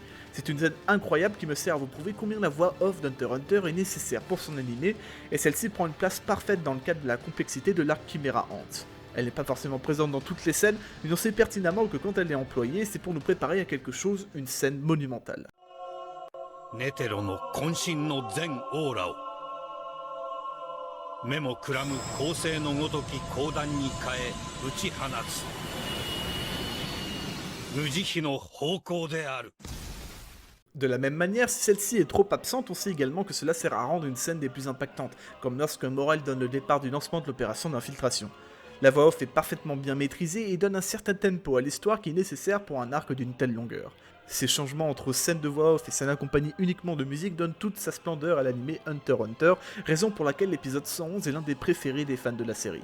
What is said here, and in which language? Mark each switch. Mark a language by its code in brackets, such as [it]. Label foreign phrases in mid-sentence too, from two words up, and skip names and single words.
[fr] C'est une scène incroyable qui me sert à vous prouver combien la voix off d'Hunter x Hunter est nécessaire pour son animé, et celle-ci prend une place parfaite dans le cadre de la complexité de l'arc Chimera Ant. Elle n'est pas forcément présente dans toutes les scènes, mais on sait pertinemment que quand elle est employée, c'est pour nous préparer à quelque chose, une scène monumentale. [ja] ネテロの渾身の全オーラを目もくらむ光星のごとき光弾に変え打ち放つ無慈悲の方向である。 [fr] De la même manière, si celle-ci est trop absente, on sait également que cela sert à rendre une scène des plus impactantes, comme lorsque Morel donne le départ du lancement de l'opération d'infiltration. La voix off est parfaitement bien maîtrisée et donne un certain tempo à l'histoire qui est nécessaire pour un arc d'une telle longueur. Ces changements entre scènes de voix off et scènes accompagnées uniquement de musique donnent toute sa splendeur à l'animé Hunter x Hunter, raison pour laquelle l'épisode 111 est l'un des préférés des fans de la série.